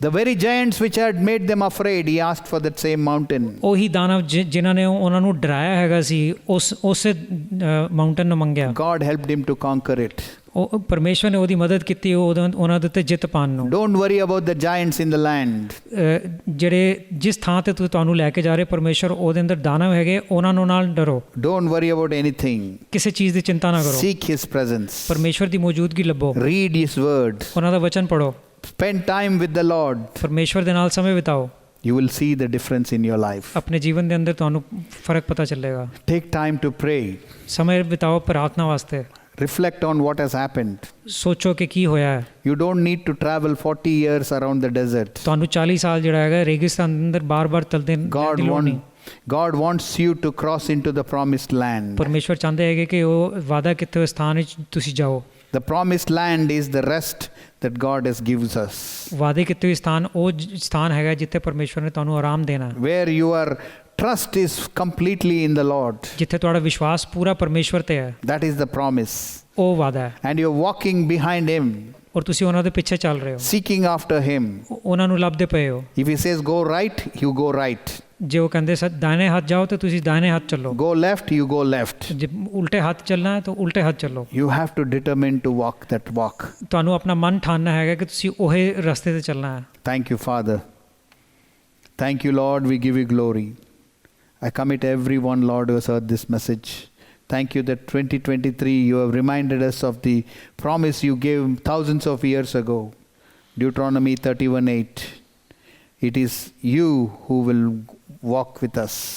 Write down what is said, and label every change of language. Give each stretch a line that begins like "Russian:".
English: The very giants which had made them afraid, he asked for that same mountain.
Punjabi: ਉਹੀ ਦਾਨਵ ਜਿਨ੍ਹਾਂ ਨੇ ਉਹਨਾਂ ਨੂੰ ਡਰਾਇਆ ਹੈਗਾ ਸੀ ਉਸੇ ਮਾਊਂਟੇਨ ਨੂੰ ਮੰਗਿਆ।
English: God helped him to conquer it.
Punjabi: ਉਹ ਪਰਮੇਸ਼ਵਰ ਨੇ ਉਹਦੀ ਮਦਦ ਕੀਤੀ ਉਹਨਾਂ ਦੇ ਉੱਤੇ ਜਿੱਤ ਪਾਉਣ ਨੂੰ।
English: Don't worry about the giants in the land.
Punjabi: ਜਿਹੜੇ ਜਿਸ ਥਾਂ ਤੇ ਤੁਹਾਨੂੰ ਲੈ ਕੇ ਜਾ ਰਹੇ ਪਰਮੇਸ਼ਵਰ ਉਹਦੇ ਅੰਦਰ ਦਾਨਵ ਹੈਗੇ ਉਹਨਾਂ ਨੂੰ ਨਾਲ ਡਰੋ।
English: Don't worry about anything.
Punjabi: ਕਿਸੇ ਚੀਜ਼ ਦੀ ਚਿੰਤਾ ਨਾ ਕਰੋ।
English: Seek His presence.
Punjabi: ਪਰਮੇਸ਼ਵਰ ਦੀ ਮੌਜੂਦਗੀ ਲੱਭੋ।
English: Read His word.
Punjabi: ਉਹਨਾਂ ਦਾ ਵਚਨ ਪੜੋ।
English: Spend time with the Lord.
Punjabi: ਪਰਮੇਸ਼ਵਰ ਦੇ ਨਾਲ ਸਮੇਂ ਬਿਤਾਓ।
English: You will see the difference in your life.
Punjabi: ਆਪਣੇ ਜੀਵਨ ਦੇ ਅੰਦਰ ਤੁਹਾਨੂੰ ਫਰਕ ਪਤਾ ਚੱਲੇਗਾ।
English: Take time to pray.
Punjabi: ਸਮੇਂ ਬਿਤਾਓ ਪ੍ਰਾਰਥਨਾ ਵਾਸਤੇ।
English: Reflect on what has happened.
Punjabi: ਸੋਚੋ ਕਿ ਕੀ ਹੋਇਆ ਹੈ।
English: You don't need to travel 40 years around the desert.
Punjabi: ਤੁਹਾਨੂੰ 40 ਸਾਲ ਜਿਹੜਾ ਹੈਗਾ ਰੇਗਿਸਤਾਨ ਦੇ ਅੰਦਰ ਬਾਰ-ਬਾਰ ਚਲਦੇ
English: God wants you to cross into the promised land.
Punjabi: ਪਰਮੇਸ਼ਵਰ ਚਾਹੁੰਦੇ ਹੈਗੇ ਕਿ ਉਹ ਵਾਅਦਾ ਕੀਤੇ ਹੋਏ ਸਥਾਨ ਵਿੱਚ ਤੁਸੀਂ ਜਾਓ।
English: The promised land is the rest that God has gives us.
Punjabi: ਵਾਅਦੇ ਕੀਤੇ ਹੋਏ ਸਥਾਨ ਉਹ ਸਥਾਨ ਹੈਗਾ ਜਿੱਥੇ ਪਰਮੇਸ਼ਵਰ ਨੇ ਤੁਹਾਨੂੰ ਆਰਾਮ ਦੇਣਾ।
English: Where your trust is completely in the Lord.
Punjabi: ਜਿੱਥੇ ਤੁਹਾਡਾ ਵਿਸ਼ਵਾਸ ਪੂਰਾ ਪਰਮੇਸ਼ਵਰ ਤੇ ਹੈ।
English: That is the promise.
Punjabi: ਉਹ ਵਾਅਦਾ ਹੈ।
English: And you're walking behind Him.
Punjabi: ਔਰ ਤੁਸੀਂ ਉਹਨਾਂ ਦੇ ਪਿੱਛੇ ਚੱਲ ਰਹੇ ਹੋ।
English: Seeking after Him.
Punjabi: ਉਹਨਾਂ ਨੂੰ ਲੱਭਦੇ ਪਏ ਹੋ।
English: If He says go right, you go right.
Punjabi: ਜੇ ਉਹ ਕਹਿੰਦੇ ਦਾहिने ਹੱਥ ਜਾਓ ਤੇ ਤੁਸੀਂ ਦਾहिने ਹੱਥ ਚੱਲੋ।
English: Go left, you go left.
Punjabi: ਜੇ ਉਲਟੇ ਹੱਥ ਚੱਲਣਾ ਹੈ ਤਾਂ ਉਲਟੇ ਹੱਥ ਚੱਲੋ।
English: You have to determine to walk that walk.
Punjabi: ਤੁਹਾਨੂੰ ਆਪਣਾ ਮਨ ਠਾਨਣਾ ਹੈਗਾ ਕਿ ਤੁਸੀਂ ਉਹੇ ਰਸਤੇ ਤੇ ਚੱਲਣਾ ਹੈ।
English: Thank you, Father. Thank you, Lord. We give you glory. I commit everyone, Lord, who has heard this message. Thank you that 2023 you have reminded us of the promise you gave thousands of years ago. Deuteronomy 31:8. It is you who will walk with us,